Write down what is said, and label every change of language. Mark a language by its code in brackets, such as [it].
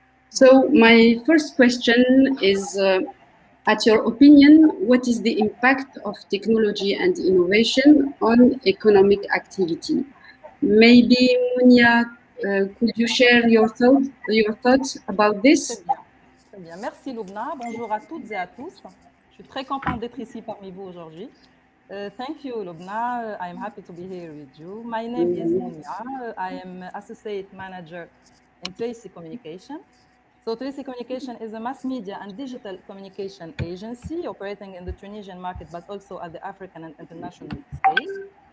[en] So my first question is, at your opinion, what is the impact of technology and innovation on economic activity? Maybe, Mounia, could you share your thoughts about this? [fr] Très bien. Merci Loubna. Bonjour à toutes et à tous. Je suis très contente d'être ici parmi vous aujourd'hui. [en] Thank you, Loubna. I am happy to be here with you. My name is Mounia. I am Associate Manager in Tracy Communication. So Tracy Communication is a mass media and digital communication agency operating in the Tunisian market, but also at the African and international scale.